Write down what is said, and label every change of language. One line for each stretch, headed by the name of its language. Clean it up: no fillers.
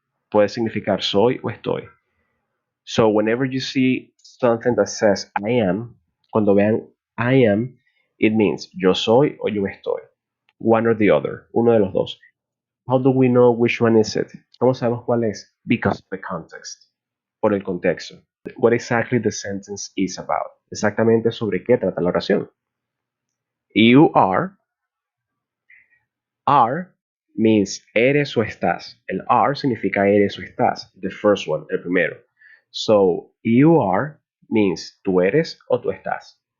Spanish: Puede significar soy o estoy.
English: So whenever you see something that says I am,
Spanish: cuando vean
English: I am, it means
Spanish: yo soy o yo estoy.
English: One or the other,
Spanish: uno de los dos.
English: How do we know which one is it?
Spanish: ¿Cómo sabemos cuál es?
English: Because of the context.
Spanish: Por el contexto.
English: What exactly the sentence is about.
Spanish: Exactamente sobre qué trata la oración.
English: You are means
Spanish: eres o estás. El are significa eres o estás.
English: The first one,
Spanish: el primero.
English: So, you are means
Spanish: tú eres o tú estás.